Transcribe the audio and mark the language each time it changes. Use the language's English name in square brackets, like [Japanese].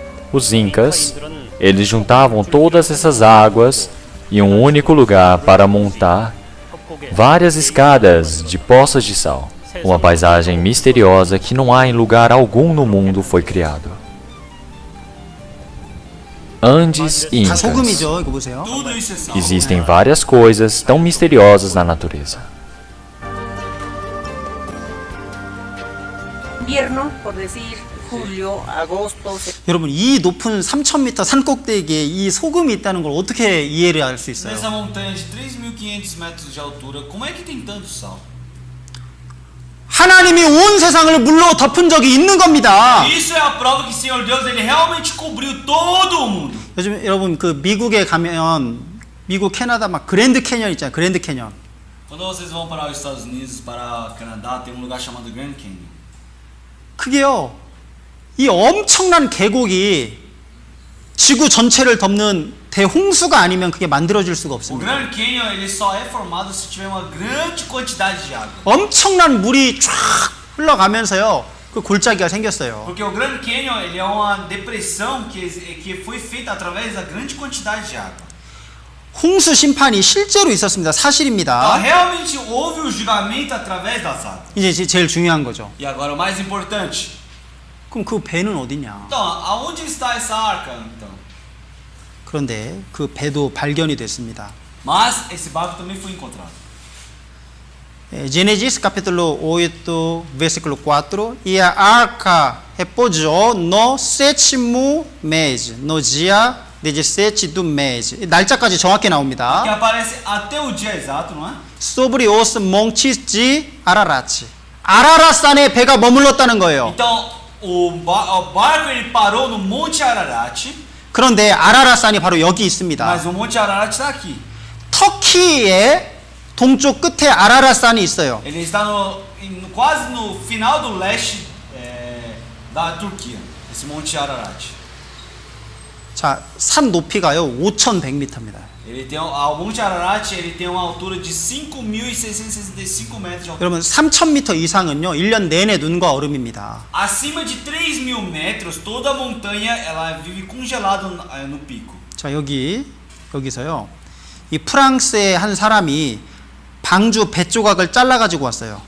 [Portuguese] Os Incas, eles juntavam todas essas águas em um único lugar para montar várias escadas de poças de sal. Uma paisagem misteriosa que não há em lugar algum no mundo foi criado. Andes e [Korean] 다 [Portuguese] Incas. [Korean] 소금이죠. 이거 보세요. [Portuguese] Tudo isso é sal. Existem várias coisas tão misteriosas na natureza. [Spanish] Invierno, por decir julio, agosto, [Korean] 여러분 이 높은 3,000m 산꼭대기에 이 소금이 있다는 걸 어떻게 이해를 할 수 있어요? [Portuguese] Nessa montanha de 3.500 metros de altura, como é que tem tanto sal? [Korean] 하나님이 온 세상을 물로 덮은 적이 있는 겁니다. [Portuguese] Isso é a prova que o Senhor Deus, ele realmente cobriu todo o mundo. [Korean] 요즘 여러분 그 미국에 가면 미국 캐나다 막 그랜드 캐년 있잖아요. 그랜드 캐년. [Portuguese] Quando vocês vão para os Estados Unidos, para o Canadá, tem um lugar chamado Grand Canyon. [Korean] 그게요. 이 엄청난 계곡이 지구 전체를 덮는 대홍수가 아니면 그게 만들어질 수가 [Portuguese] O [Korean] 없습니다. [Portuguese] Grand Canyon, ele só é formado se tiver uma grande quantidade de água. [Korean] 엄청난 물이 쫙 흘러가면서요. 그 골짜기가 생겼어요. [Portuguese] Porque o Grand Canyon, ele é uma depressão que foi feita através da grande quantidade de água. [Korean] 홍수 심판이 실제로 있었습니다. [Portuguese] Então, [Korean] 사실입니다. [Portuguese] realmente houve o julgamento através das águas. [Korean] 이제 제일 중요한 거죠. [Portuguese] E agora o mais importante. [Korean] 그럼 그 배는 어디냐? [Portuguese] Então, aonde está essa arca, então? [Korean] 그런데 그 배도 발견이 됐습니다. [Portuguese] Mas esse barco também foi encontrado. Gênesis capítulo 8, versículo 4. E a arca repousou no sétimo mês, no dia 17 do mês. [Korean] 날짜까지 정확히 [Portuguese] Que [Korean] 나옵니다. [Portuguese] aparece até o dia exato, não é? Sobre os montes de Ararat. [Korean] 아라라산에 배가 머물렀다는 거예요. [Portuguese] Então, o barco ele parou no Monte Ararat, [Korean] 그런데 아라라산이 바로 여기 있습니다. [Portuguese] mas o Monte Ararat está aqui. [Korean] 터키의 동쪽 끝에 아라라산이 있어요. [Portuguese] Ele está quase no final do leste da Turquia, esse Monte Ararat. [Korean] 자, 산 높이가요 5,100m입니다. [Portuguese] O Monte Ararat ele tem uma altura de 5.665 metros de altura. [Korean] 여러분 3,000m 이상은요 1년 내내 눈과 얼음입니다. [Portuguese] Acima de 3.000 metros, toda a montanha ela vive congelada no pico. [Korean] 자, 여기서요. 이 프랑스의 한 사람이 방주 배 조각을 잘라 가지고 왔어요.